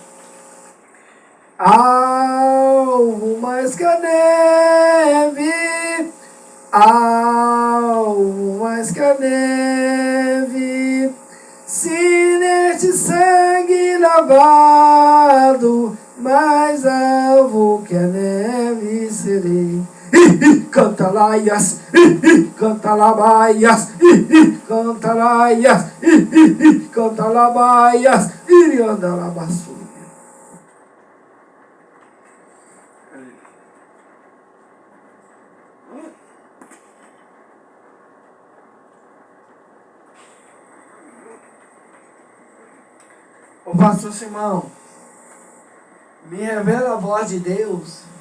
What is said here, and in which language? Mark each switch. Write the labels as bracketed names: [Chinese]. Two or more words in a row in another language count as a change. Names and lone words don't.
[Portuguese] Alvo mais que a neve, alvo mais que a neve, se neste sangue lavado, mais alvo que a neve serei. Cantalaias, cantalabaias, cantalaias, cantalabaias, iriandalabaçu. Ô pastor Simão, me revela a voz de Deus.